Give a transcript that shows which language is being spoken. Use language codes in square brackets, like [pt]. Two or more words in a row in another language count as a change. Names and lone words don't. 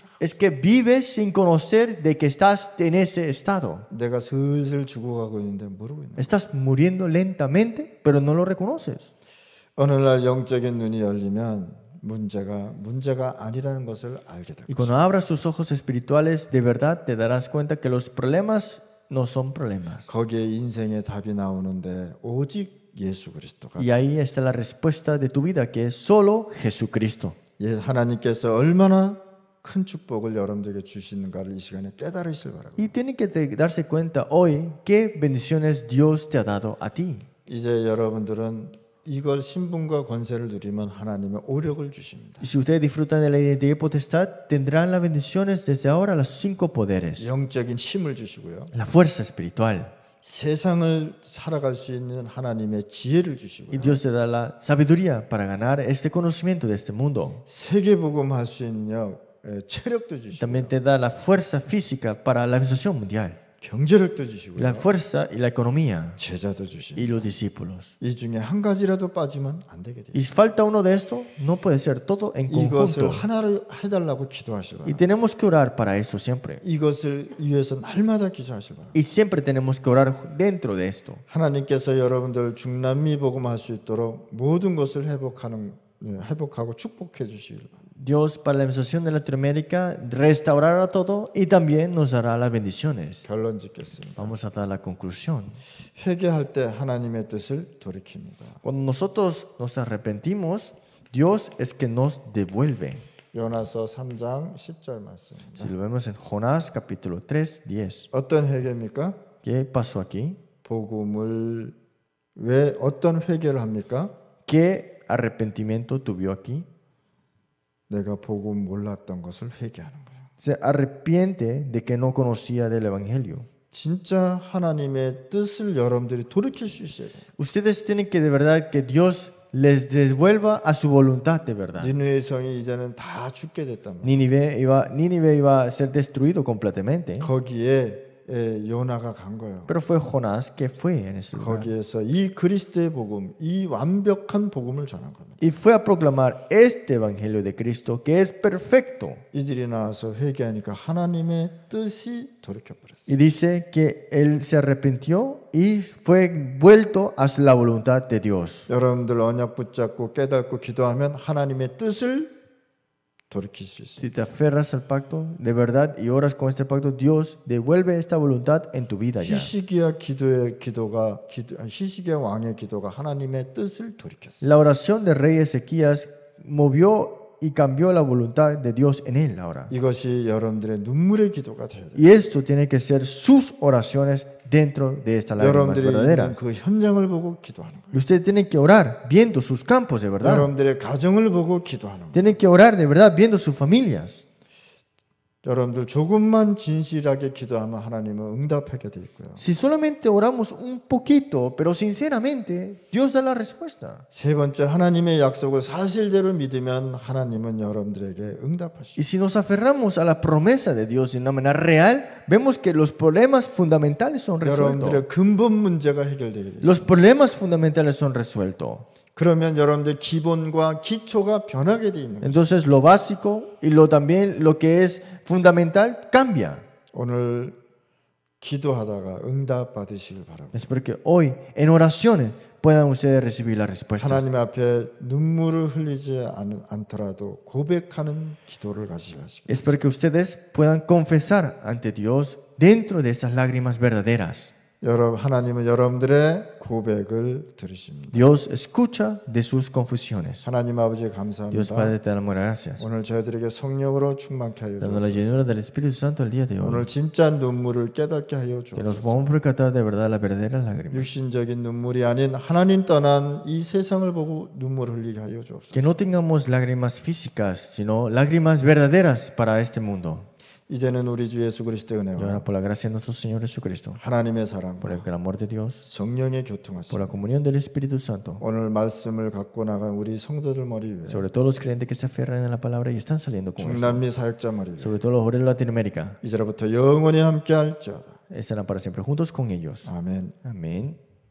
[es] Es que vives sin conocer de que estás en ese estado. [ko] 내가 슬슬 죽어가고 있는데 모르고 있는. [es] Estás muriendo lentamente, pero no lo reconoces. [ko] 어느 날 영적인 눈이 열리면 문제가 아니라는 것을 알게 될 [es] Y [ko] 것이다. [es] cuando abras tus ojos espirituales, de verdad te darás cuenta que los problemas no son problemas. [ko] 거기에 인생의 답이 나오는데 오직 예수 그리스도가. [es] Y ahí está la respuesta de tu vida, que es solo Jesucristo. [ko] 하나님께서 얼마나 큰 축복을 여러분들에게 주시는가를 이 시간에 깨달으시길 바랍니다. [es] Y tienen que darse cuenta hoy qué bendiciones Dios te ha dado a ti. [ko] 이제 여러분들은 이걸 신분과 권세를 누리면 하나님의 오력을 주십니다. [es] Y si ustedes disfrutan de la identidad y potestad, tendrán las bendiciones desde ahora, los 5 poderes. [ko] 영적인 힘을 주시고요. [es] La fuerza espiritual, [ko] 세상을 살아갈 수 있는 하나님의 지혜를 주시고 [es] Y Dios te da la sabiduría para ganar este conocimiento de este mundo. [ko] 세계복음 할 수 있는 체력도 주시고 [es] También te da la fuerza física para la organización mundial, [ko] 경제력도 주시고 [es] la fuerza y la economía [ko] 제자도 주시고 [es] y los discípulos. [ko] 이 중에 한 가지라도 빠지면 안 되게 돼요. [es] Y falta uno de esto, no puede ser todo en [ko] 이것을 [es] conjunto. [ko] 하나로 해달라고 기도하시고 [es] Y tenemos que orar para eso siempre. [ko] 이것을 위해서 날마다 기도하시고 [es] Y siempre tenemos que orar dentro de esto. [ko] 하나님께서 여러분들 중남미 복음할 수 있도록 모든 것을 회복하고 축복해 주시길 바랍니다. [es] Dios para la administración de Latinoamérica restaurará todo y también nos dará las bendiciones. [ko] 결론 짓겠습니다. [es] Vamos a dar la conclusión. [ko] 회개할 때 하나님의 뜻을 돌이킵니다. [es] Cuando nosotros nos arrepentimos, Dios es que nos devuelve. [ko] 요나서 3장 10절 말씀입니다. [es] Si lo vemos en Jonás capítulo 3, 10. [ko] 어떤 회개입니까? [es] ¿Qué pasó aquí? [ko] 복음을 왜 어떤 회개를 합니까? [es] ¿Qué arrepentimiento tuvo aquí? [ko] 내가 복음 몰랐던 것을 회개하는 거예요. [es] Se arrepiente de que no conocía del Evangelio. [ko] 진짜 하나님의 뜻을 여러분들이 돌이킬 수 있어야 돼요. [es] Ustedes tienen que de verdad que Dios les devuelva a su voluntad de verdad. [ko] 니느웨 성이 이제는 다 죽게 됐단 말이에요. [es] Nínive iba a ser destruido completamente. [ko] 거기에 요나가 간 거예요. [es] Pero fue Jonás que fue en ese lugar. [ko] 거기에서 이 그리스도의 복음, 이 완벽한 복음을 전한 겁니다. [es] Y fue a proclamar este evangelio de Cristo que es perfecto. [ko] 이들이 나와서 회개하니까 하나님의 뜻이 돌이켜 버렸어요. [es] Y dice que él se arrepintió y fue vuelto a la voluntad de Dios. [ko] 여러분들 언약 붙잡고 깨닫고 기도하면 하나님의 뜻을 돌이킬 수 있어요. [es] Si te aferras al pacto de verdad y oras con este pacto, Dios devuelve esta voluntad en tu vida ya. [ko] 히스기야 왕의 기도가 하나님의 뜻을 돌이켰어요. [es] La oración del rey Ezequías movió y cambió la voluntad de Dios en él ahora. [ko] 이것이 여러분들의 눈물의 기도가 되어야 돼요. [es] Y esto tiene que ser sus oraciones dentro de estas lágrimas [ko] 여러분들이 있는 [es] verdaderas. [ko] 그 현장을 보고 기도하는 거예요. [es] Y ustedes tienen que orar viendo sus campos de verdad. [ko] 여러분들의 가정을 보고 기도하는 거예요. [es] Tienen que orar de verdad viendo sus familias. [ko] 여러분들 조금만 진실하게 기도하면 하나님은 응답하게 돼 있고요. [es] Si solamente oramos un poquito, pero sinceramente, Dios da la respuesta. [ko] 세 번째, 하나님의 약속을 사실대로 믿으면 하나님은 여러분들에게 응답하시고 [es] Y si nos aferramos a la promesa de Dios de una manera real, vemos que los problemas fundamentales son resueltos. [ko] 여러분들의 근본 문제가 해결되게 돼요. [es] Los problemas fundamentales son resueltos. [ko] 그러면 여러분들 기본과 기초가 변하게 돼 있는 거예요. [es] Entonces lo básico y también lo que es fundamental cambia. [ko] 오늘 기도하다가 응답 받으시길 바랍니다. [es] Espero que hoy en oraciones puedan ustedes recibir las respuestas. [ko] 하나님 앞에 눈물을 흘리지 않더라도 고백하는 기도를 가지시길. [es] Espero que ustedes puedan confesar ante Dios dentro de estas lágrimas verdaderas. [ko] 하나님은 여러분들의 고백을 들으십니다. [es] Dios escucha de sus confesiones. [ko] 하나님 아버지 [es] Dios [ko] 감사합니다. [es] Padre, te damos gracias. [ko] 오늘 저희들에게 성령으로 충만케 하여 [es] Dando la [ko] 주옵소서. [es] llenura del Espíritu Santo el día de hoy. [ko] 오늘 진짜 눈물을 깨닫게 하여 [es] Que nos [ko] 주옵소서. [es] podamos percatar de verdad las verdaderas lágrimas. [ko] 육신적인 눈물이 아닌 하나님 떠난 이 세상을 보고 눈물을 흘리게 하여 [es] Que [ko] 주옵소서. [es] no tengamos lágrimas físicas, sino lágrimas verdaderas para este mundo. [ko] 이제는 우리 주 예수 그리스도의 [es] Y [ko] 은혜와 [es] ahora por la gracia de nuestro Señor Jesucristo, [ko] 하나님의 [es] por el [ko] 사랑과 [es] gran amor de Dios, [ko] 성령의 [es] por [ko] 교통하심 [es] la comunión del Espíritu Santo, [ko] 오늘 말씀을 갖고 나간 우리 성도들 머리 위에 [es] sobre todos los creyentes que se aferran a la palabra y están saliendo con eso, [ko] 중남미 사역자 머리 위에 [es] sobre todo los obreros de Latinoamérica, [ko] 이제로부터 영원히 함께 할지어다. [es] estarán para siempre juntos con ellos. [ko] 아멘. [es] Amén.